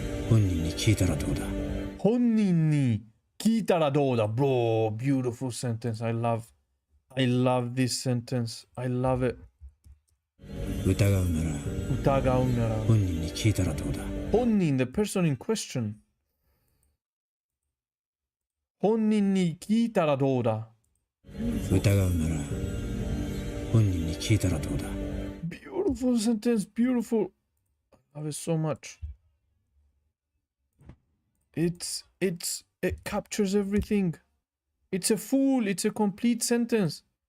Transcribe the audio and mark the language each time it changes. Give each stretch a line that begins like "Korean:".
Japanese: 本人に聞いたらどうだ。本人に聞いたらどうだ。
English: Bro, beautiful sentence. I love this sentence. I love it.
Japanese: 疑うなら疑うなら本人に聞いたらどうだ。
English: 本人 the person in question.
Japanese: 本人に聞いたらどうだ。疑うなら本人に聞いたらどうだ。
English: Beautiful sentence, beautiful. I love it so much. It captures everything. It's a full, it's a complete sentence.